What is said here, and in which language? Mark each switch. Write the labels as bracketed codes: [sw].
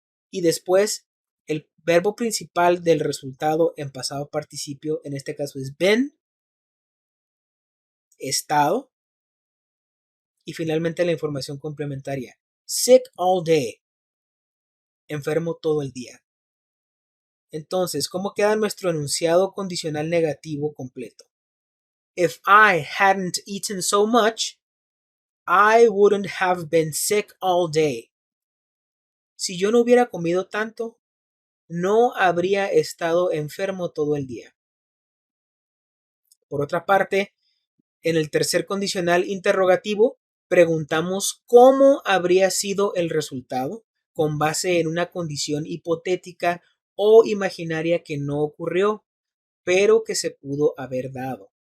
[es] Y después el verbo principal del resultado en pasado participio, en este caso es been, estado. Y finalmente la información complementaria, [en] sick all day, [es] enfermo todo el día. Entonces, ¿cómo queda nuestro enunciado condicional negativo completo? [en] If I hadn't eaten so much, I wouldn't have been sick all day. [es] Si yo no hubiera comido tanto, no habría estado enfermo todo el día. Por otra parte, en el tercer condicional interrogativo, preguntamos cómo habría sido el resultado con base en una condición hipotética o imaginaria que no ocurrió, pero que se pudo haber dado.